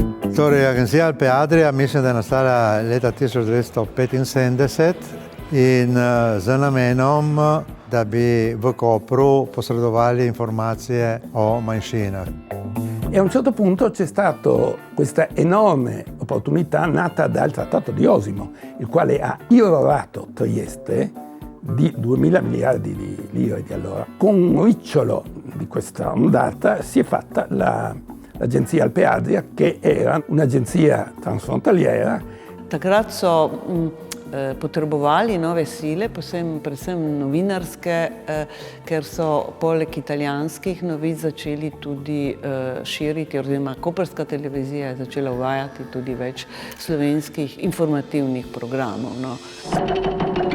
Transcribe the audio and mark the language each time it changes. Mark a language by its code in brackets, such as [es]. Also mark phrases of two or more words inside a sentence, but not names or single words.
[sl] Torej, agencija Alpe Adria mislim, da je nastala leta 1975 in z namenom, da bi v Kopru posredovali informacije o manjšinah. [it] E a un certo punto c'è stata questa enorme opportunità nata dal Trattato di Osimo, il quale ha irrorato Trieste di 2.000 miliardi di lire di allora. Con un ricciolo di questa ondata si è fatta l'agenzia Alpe Adria, che era un'agenzia transfrontaliera. [sl] Takrat so potrebovali nove sile, predvsem novinarske, ker so poleg italijanskih novic začeli tudi širiti, oziroma koprska televizija je začela uvajati tudi več slovenskih informativnih programov.